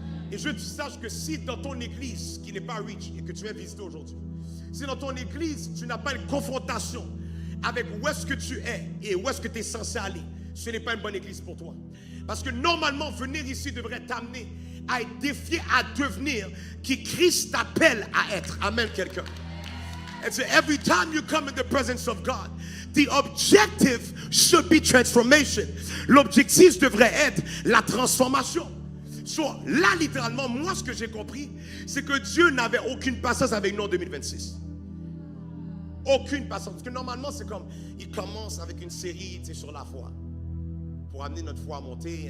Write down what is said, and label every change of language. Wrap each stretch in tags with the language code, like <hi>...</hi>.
<fr>Et je veux que tu saches que si dans ton église, qui n'est pas riche et que tu viens visiter aujourd'hui, si dans ton église, tu n'as pas une confrontation avec où est-ce que tu es et où est-ce que tu es censé aller, ce n'est pas une bonne église pour toi. Parce que normalement, venir ici devrait t'amener à être défié à devenir qui Christ t'appelle à être. Amen, quelqu'un.</fr> <en>And so every time you come in the presence of God, the objective should be transformation.</en> <fr>L'objectif devrait être la transformation. So, là, littéralement, moi, ce que j'ai compris, c'est que Dieu n'avait aucune patience avec nous en 2026. Aucune patience. Parce que normalement, c'est comme, il commence avec une série, tu sais, sur la foi, pour amener notre foi à monter.</fr>